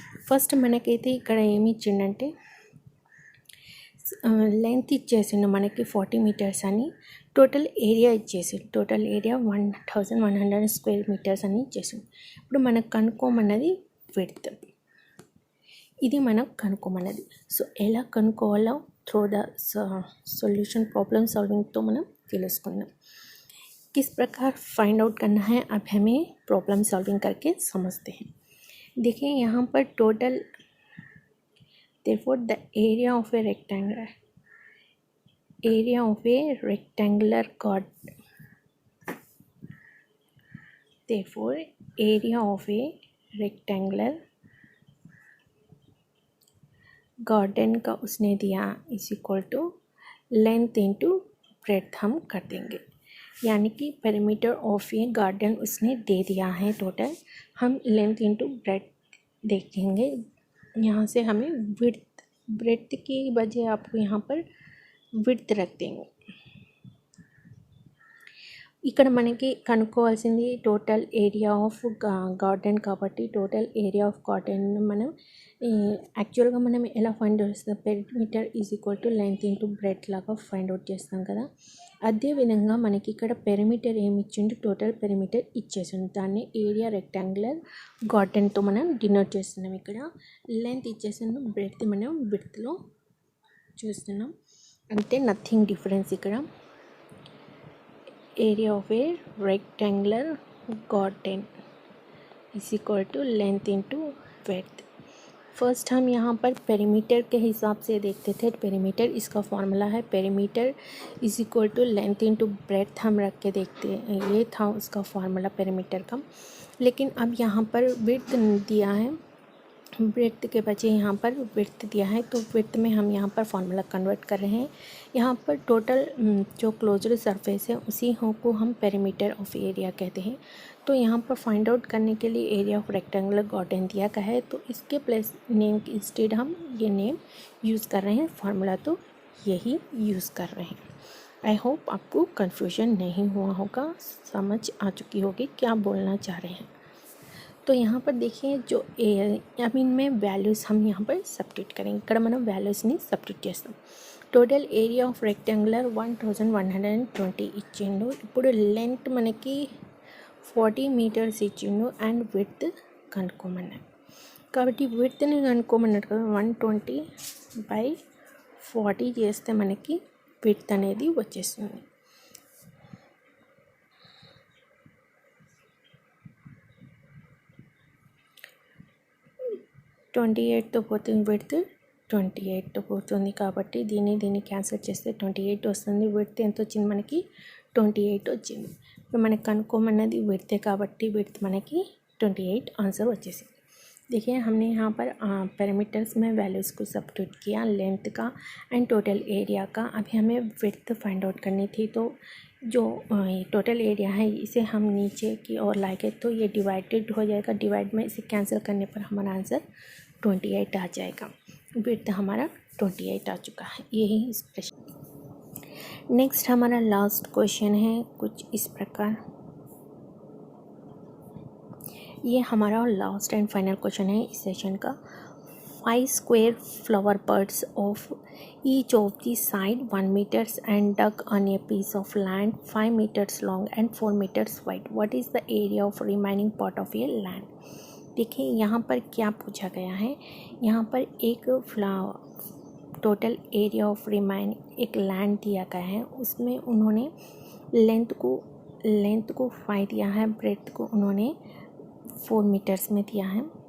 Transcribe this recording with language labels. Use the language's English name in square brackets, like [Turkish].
[Telugu] First మనకైతే ఇక్కడ ఏమి ఇచ్చిండంటే లెంత్ ఇచ్చేసిండు మనకి 40 మీటర్స్ అని, total area ఇచ్చేసిండు, total area 1100 square metres అని ఇచ్చేసిండు. ఇప్పుడు మనకు కనుక్కోమన్నది విడ్త్, ఇది మనకు కనుక్కోమన్నది. సో ఎలా కనుక్కోవాలో through the [Hindi] solution problem solving तो [Telugu] మనం తెలుసుకుందాం. [Hindi] किस प्रकार फाइंड आउट करना है अब हमें प्रॉब्लम सॉल्विंग करके समझते हैं. देखिए यहाँ पर total, [English] therefore the area of a rectangular [Hindi] chord, therefore area of a rectangular garden का उसने दिया is equal to length into breadth हम कर देंगे. यानी कि पेरीमीटर ऑफ ए गार्डन उसने दे दिया है टोटल, हम लेंथ इंटू ब्रेड्थ देखेंगे. यहाँ से हमें ब्रेड्थ की बजाय आपको यहाँ पर विड्थ रख देंगे. [Telugu] ఇక్కడ మనకి కనుక్కోవాల్సింది టోటల్ ఏరియా ఆఫ్ గార్డెన్ కాబట్టి టోటల్ ఏరియా ఆఫ్ గార్డెన్ మనం యాక్చువల్గా మనం ఎలా ఫైండ్ అవుట్ చేస్తాం, perimeter is equal to length into breadth లాగా ఫైండ్ అవుట్ చేస్తాం కదా. అదేవిధంగా మనకి ఇక్కడ పెరిమీటర్ ఏమి ఇచ్చిండు, టోటల్ పెరిమీటర్ ఇచ్చేసిండు, దాన్ని ఏరియా రెక్టాంగులర్ గార్డెన్తో మనం డినోట్ చేస్తున్నాం. ఇక్కడ లెంత్ ఇచ్చేసిండు, బ్రెడ్త్ మనం విడ్త్లో చూస్తున్నాం, అంటే నథింగ్ డిఫరెన్స్. ఇక్కడ [English] Area of a rectangular garden is equal to length into width. [Hindi] First हम यहाँ पर पेरीमीटर के हिसाब से देखते थे. पेरीमीटर इसका फॉर्मूला है, perimeter is equal to length into breadth हम रख के देखते हैं, ये था उसका फॉर्मूला पेरीमीटर का. लेकिन अब यहाँ पर विड्थ दिया है, ब्रेड्थ के बजाय यहाँ पर विड्थ दिया है, तो विड्थ में हम यहाँ पर फॉर्मूला कन्वर्ट कर रहे हैं. यहाँ पर टोटल जो क्लोज्ड सरफेस है उसी को हम पेरीमीटर ऑफ एरिया कहते हैं. तो यहाँ पर फाइंड आउट करने के लिए एरिया ऑफ रेक्टेंगुलर गार्डन दिया गया है, तो इसके प्लेस नेम के इंस्टेड हम ये नेम यूज़ कर रहे हैं, फार्मूला तो यही यूज़ कर रहे हैं. आई होप आपको कन्फ्यूजन नहीं हुआ होगा, समझ आ चुकी होगी क्या बोलना चाह रहे हैं. तो यहाँ पर देखिए जो अब इनमें वैल्यूज़ हम यहाँ पर सब्स्टिट्यूट करेंगे. [Telugu] ఇక్కడ మనం వాల్యూస్ని సబ్స్టిట్యూట్ చేస్తాం. టోటల్ ఏరియా ఆఫ్ రెక్టాంగులర్ 1120 ఇచ్చిండు. ఇప్పుడు లెంత్ మనకి 40 మీటర్స్ ఇచ్చిండు అండ్ విడ్త్ కనుక్కోమన్నాడు. కాబట్టి విడ్త్ని కనుక్కోమన్నాడు కదా, 120/40 చేస్తే మనకి విడ్త్ అనేది వచ్చేస్తుంది. 28తో పోతుంది విడ్త్, 28తో పోతుంది కాబట్టి దీన్ని క్యాన్సిల్ చేస్తే 28 వస్తుంది. విడ్త్ ఎంత వచ్చింది మనకి, 28 వచ్చింది. ఇప్పుడు మనకి కనుక్కోమన్నది విడ్తే కాబట్టి విడ్త్ మనకి 28 आंसर వచ్చేసింది. [Hindi] देखिए हमने यहाँ पर पैरामीटर्स में वैल्यूज़ को सब्स्टिट्यूट किया, लेंथ का एंड टोटल एरिया का. अभी हमें विड्थ फाइंड आउट करनी थी, तो जो टोटल एरिया है इसे हम नीचे की ओर लाएंगे तो ये डिवाइडेड हो जाएगा. डिवाइड में इसे कैंसिल करने पर हमारा आंसर 28 आ जाएगा. विड्थ हमारा 28 आ चुका है. यही इस प्रश्न. नेक्स्ट हमारा लास्ट क्वेश्चन है कुछ इस प्रकार. ये हमारा लास्ट एंड फाइनल क्वेश्चन है इस सेशन का. [English] 5 square flower buds of each of the side 1 meters and dug on a piece of land 5 meters long and 4 meters wide. What is the area of remaining part of a land? [Hindi] देखिए यहाँ पर क्या पूछा गया है. यहाँ पर एक टोटल एरिया ऑफ रिमाइनिंग एक लैंड दिया गया है, उसमें उन्होंने लेंथ को 5 दिया है, ब्रेड्थ को उन्होंने 4 मीटर्स में दिया है.